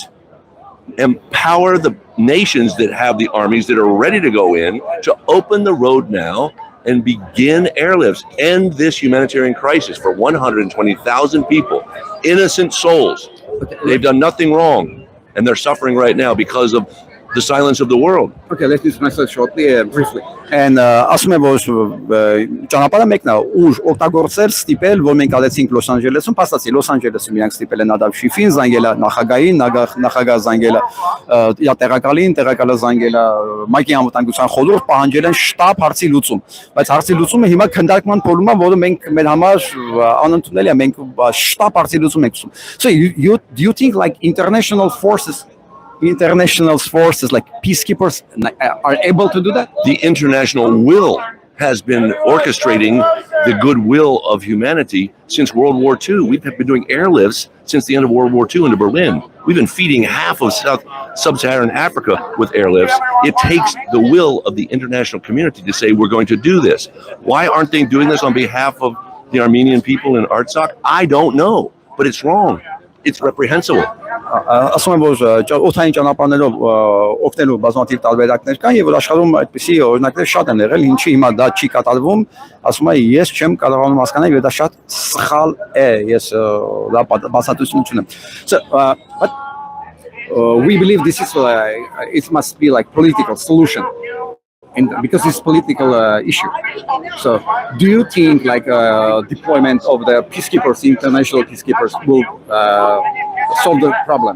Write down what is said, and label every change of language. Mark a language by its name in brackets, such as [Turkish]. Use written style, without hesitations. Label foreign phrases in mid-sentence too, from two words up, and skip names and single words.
[English] Empower the nations that have the armies that are ready to go in to open the road now and begin airlifts. End this humanitarian crisis for 120,000 people, innocent souls. They've done nothing wrong, and they're suffering right now because of the silence of the world. Okay, let's do this myself shortly, briefly. [Armenian] And ասում եմ, որ ճանապարհը մեկն է, ուր օգտագործել, ստիպել, որ մենք ալեցինք Լոս Անջելեսում, փաստացի Լոս Անջելեսում իրանք ստիպել են Adam Schiff-ին, զանգել է նախագահին, նախագահ զանգել է տեղակալին, տեղակալը զանգել է Մայքի անվտանգության խորհուրդ, պահանջել են շտապ հարցի լուծում։ Բայց հարցի լուծումը հիմա քննարկման փուլում է, որը մենք մեր համար անընդունելի է, մենք շտապ հարցի լուծում ենք ուզում։ [English] So do you think like international forces like peacekeepers are able to do that? The international will has been orchestrating the goodwill of humanity since World War II. We've been doing airlifts since the end of World War II into Berlin. We've been feeding half of sub-Saharan Africa with airlifts. It takes the will of the international community to say we're going to do this. Why aren't they doing this on behalf of the Armenian people in Artsakh? I don't know, but it's wrong. It's reprehensible. [Armenian] Ասում եմ, որ օդային ճանապարհներով օգնելու բազմաթիվ տարբերակներ կան, եւ որ աշխարհում այդպիսի օրինակներ շատ են եղել, ինչի հիմա դա չի կատարվում, ասում եմ, ես չեմ կարողանում հասկանալ, եւ դա շատ սխալ է, ես դա բացատրություն չունեմ։ [English] So but we believe this is it must be like political solution. And because it's political issue. So do you think like deployment of the peacekeepers, international peacekeepers, will solve the problem?